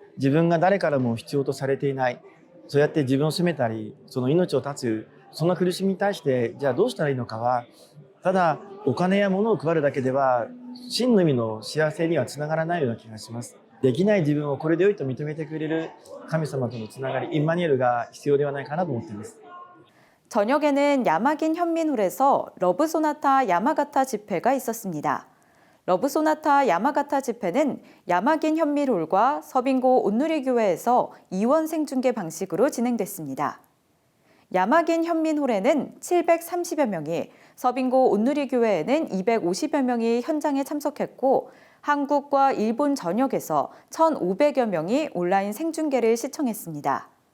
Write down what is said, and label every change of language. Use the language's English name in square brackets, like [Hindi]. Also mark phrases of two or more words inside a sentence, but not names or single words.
[Japanese] 自分が誰からも必要とされていない。そうやって自分を責めたり、その命を絶つ、そんな苦しみに対して、じゃあどうしたらいいのかは、ただお金や物を配るだけでは真の意味の幸せにはつながらないような気がします。できない自分をこれで良いと認めてくれる神様とのつながり、インマニュエルが必要ではないかなと思っています。 [Korean] 저녁에는 야마긴 현민홀에서 러브 소나타 야마가타 집회가 있었습니다. 러브 소나타 야마가타 집회는 야마긴 현민홀과 서빙고 온누리교회에서 이원 생중계 방식으로 진행됐습니다. 야마긴 현민홀에는 730여 명이, 서빙고 온누리교회에는 250여 명이 현장에 참석했고 한국과 일본 전역에서 1,500여 명이 온라인 생중계를 시청했습니다.